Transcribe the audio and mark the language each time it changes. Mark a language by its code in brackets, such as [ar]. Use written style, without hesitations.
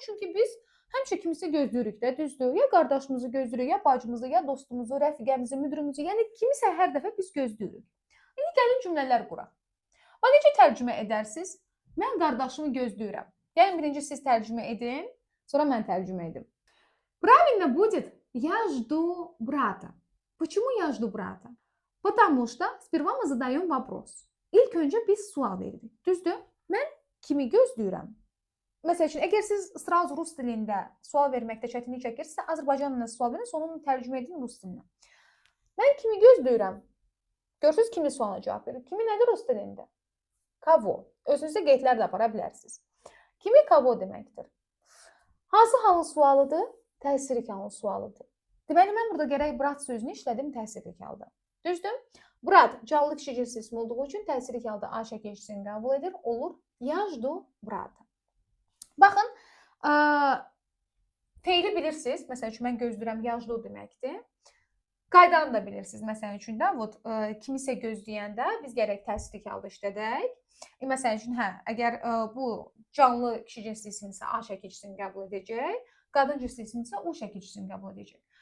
[az] Çünki biz həmişə kimisi gözləyirik də, düzdür? Ya qardaşımızı gözləyirik, ya bacımızı, ya dostumuzu, rəfiqəmizi, müdürümüzü, yəni kimisə hər dəfə biz gözləyirik. İndi gəlin cümlələr quraq. Və necə tərcümə edərsiniz? Mən qardaşımı gözləyirəm. Gəlin birinci siz tərcümə edin, sonra mən tərcümə edim. [ru] Правильно будет я жду брата. Почему я жду брата? Потому что сперва мы задаем вопрос. [az] İlk öncə biz sual veririk. Düzdür? Mən kimi gözləyirəm? Məsəl üçün, əgər siz sразу rus dilində sual verməkdə çətinlik çəkirsinizsə, Azərbaycan dilində sual verin, sonra onu tərcümə edin rus dilinə. Mən kimi gözləyirəm? Görürsünüz, kimi sualına cavab verir. Kimi nədir rus dilində? Kavo. Özünüzdə qeydlər də apara bilərsiniz. Kimi kavo deməkdir? Hansı halın sualıdır? Təsirlik halın sualıdır. Deməli, mən burada gərək brat sözünü işlədim təsirlik halda. Düzdür? Brat canlı kişi cinsli isim olduğu üçün təsirlik halda A şəkilçisini qəbul edir. [ru] Olur. Я жду брата. [az] Baxın, feili bilirsiniz. Məsəl üçün, mən gözləyirəm, [ru] я жду [az] deməkdir. Qaydanı da bilirsiniz. Məsələn üçün də, kimisə gözləyəndə biz gərək təsirlik halda işlədək. Məsələn üçün, əgər bu canlı kişi cinsli isimsə A şəkilçisini qəbul edəcək, qadın cinsli isimsə U şəkilçisini qəbul edəcək.